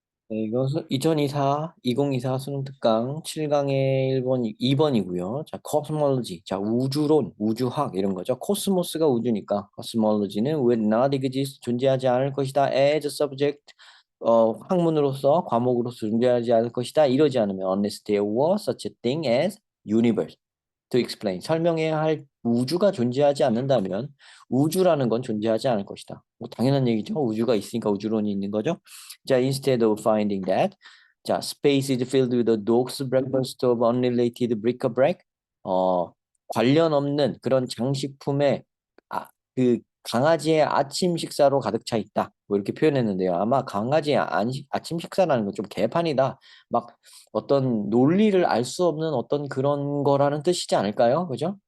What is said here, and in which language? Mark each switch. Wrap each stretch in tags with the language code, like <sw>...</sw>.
<ko>네, 이것은 2024 수능 특강 7강의 1번, 2번이고요.</ko> <en>자, cosmology.</en> <ko>자, 우주론, 우주학 이런 거죠. 코스모스가 우주니까 cosmology는</ko> <en>will not exist</en> <ko>존재하지 않을 것이다.</ko> <en>as a subject</en> <ko>학문으로서 과목으로서 존재하지 않을 것이다. 이러지 않으면</ko> <en>unless there was such a thing as universe. to explain</en> <ko>설명해야 할 우주가 존재하지 않는다면 우주라는 건 존재하지 않을 것이다. 뭐 당연한 얘기죠. 우주가 있으니까 우주론이 있는 거죠.</ko> <en>자, instead of finding that, 자, space is filled with a dog's breakfast of unrelated bric-a-brac.</en> <ko>어, 관련 없는 그런 장식품에 그 강아지의 아침 식사로 가득 차 있다. 뭐 이렇게 표현했는데요. 아마 강아지의 아침 식사라는 건 좀 개판이다. 막 어떤 논리를 알 수 없는 어떤 그런 거라는 뜻이지 않을까요? 그죠?</ko>